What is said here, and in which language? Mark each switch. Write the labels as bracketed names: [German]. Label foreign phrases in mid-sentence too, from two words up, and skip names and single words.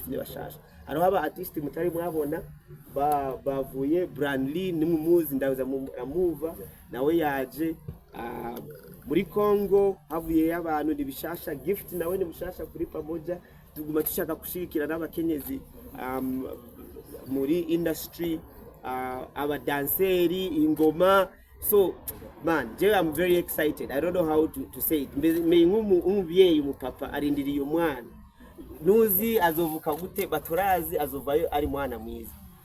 [Rundi] ni bashasha haro aba artist mutari mwabona bavuye Brandly nimumuzi ndaza move nawe yaje muri Congo havuye abantu nibishasha Gift nawe ni mushasha kuri Pamoja tuguma tushaka kushirikira n'abakenyezi muri industry aba danseri ingoma [English] so man I'm very excited. I don't know how to say it. [Rundi] Me umubyeyi umupapa arindiriye umwana nuzi azovuka gute baturazi azovayo ari mwana mwiza